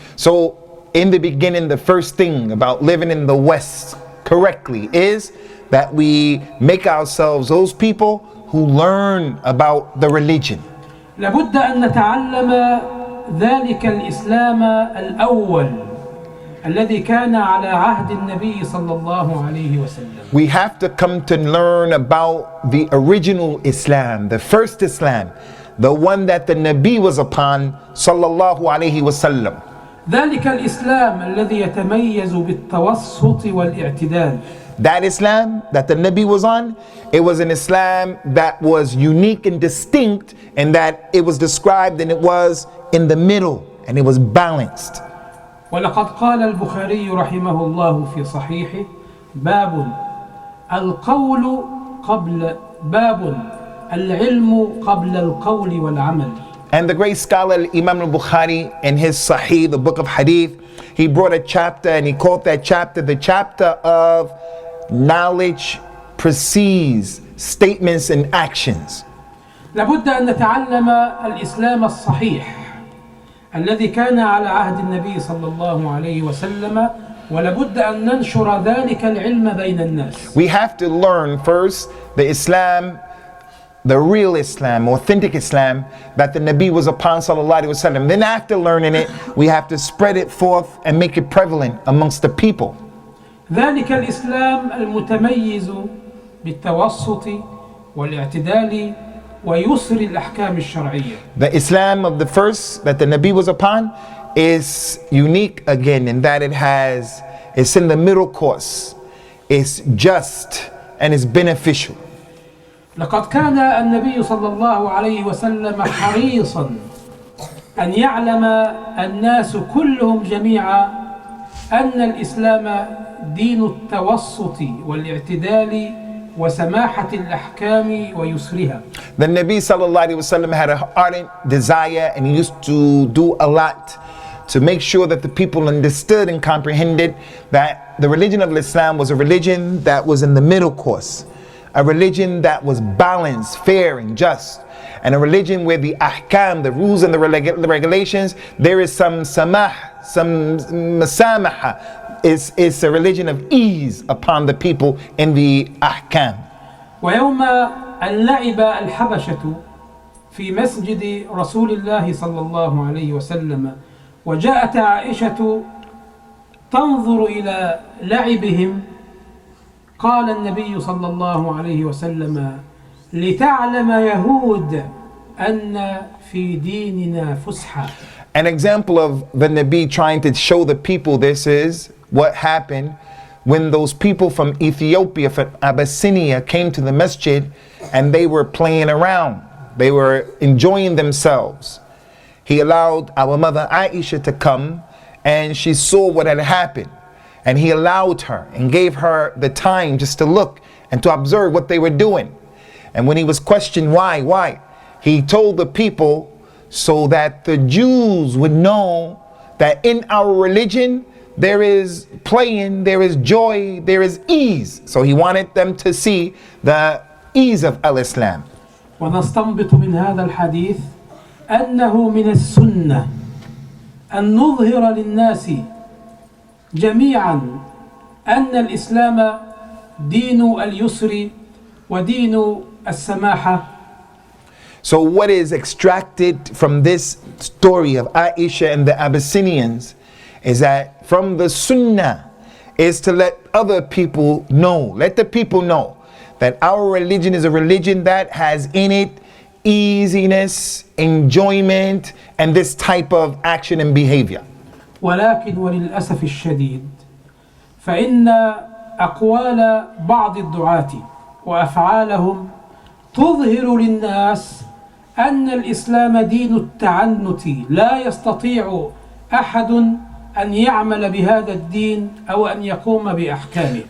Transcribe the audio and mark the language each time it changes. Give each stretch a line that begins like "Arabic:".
English: So in the beginning, the first thing about living in the West correctly is that we make ourselves those people who learn about the religion.
Arabic: لابد أن نتعلم ذلك الإسلام الأول الذي كان على عهد النبي صلى الله عليه وسلم.
English: We have to come to learn about the original Islam, the first Islam, the one that the Nabi was upon sallallahu alayhi wasallam.
Arabic: ذلك الإسلام الذي يتميز بالتوسط والاعتدال.
English: That Islam that the Nabi was on, it was an Islam that was unique and distinct, and that it was described and it was in the middle and it was balanced.
Arabic: ولقد قال البخاري رحمه الله في صحيحه باب القول قبل باب العلم قبل القول والعمل.
English: And the great scholar Imam al-Bukhari in his Sahih, the book of Hadith, he brought a chapter and he called that chapter the chapter of knowledge precedes statements and actions.
Arabic: لابد أن نتعلم الإسلام الصحيح الذي كان على عهد النبي صلى الله عليه وسلم ولابد أن ننشر ذلك العلم بين الناس.
English: We have to learn first the Islam, the real Islam, authentic Islam that the Nabi was upon sallallahu alaihi wasallam. Then after learning it, we have to spread it forth and make it prevalent amongst the people.
Arabic: ذلك الإسلام المتميز بالتوسط والاعتدال ويسر الأحكام الشرعية.
English: The Islam of the first that the Nabi was upon is unique again in that it's in the middle course, it's just and it's beneficial.
Arabic: لقد كان النبي صلى الله عليه وسلم حريصا أن يعلم الناس كلهم جميعا أن الإسلام دين التوسط والاعتدال وسماحة الأحكام ويسرها.
English: The Nabi sallallahu alaihi wasallam had an ardent desire, and he used to do a lot to make sure that the people understood and comprehended that the religion of Islam was a religion that was in the middle course, a religion that was balanced, fair and just, and a religion where the ahkam, the rules and the regulations, there is some samah, some masamaha. It's a religion of ease upon the people in the ahkam.
Arabic: ويوم أن لعب الحبشة في مسجد رسول الله صلى الله عليه وسلم وجاءت عائشة تنظر إلى لعبهم قال النبي صلى الله عليه وسلم لتعلم يهود أن في ديننا فسحة.
English: An example of the Nabi trying to show the people this is what happened when those people from Ethiopia, from Abyssinia, came to the masjid and they were playing around. They were enjoying themselves. He allowed our mother Aisha to come, and she saw what had happened. And he allowed her and gave her the time just to look and to observe what they were doing. And when he was questioned why, he told the people so that the Jews would know that in our religion there is playing, there is joy, there is ease. So he wanted them to see the ease of al-Islam.
Arabic: ونستنبط من هذا الحديث أنه من السنة أن نظهر للناس جميعا أن الإسلام دين اليسر ودين السماحة.
English: So what is extracted from this story of Aisha and the Abyssinians is that from the Sunnah is to let other people know, let the people know that our religion is a religion that has in it easiness, enjoyment, and this type of action and behavior.
Arabic: ولكن وللأسف الشديد فإن أقوال بعض الدعاة وأفعالهم تظهر للناس أن الإسلام دين التعنت، لا يستطيع أحد أن يعمل بهذا الدين أو أن يقوم بأحكامه.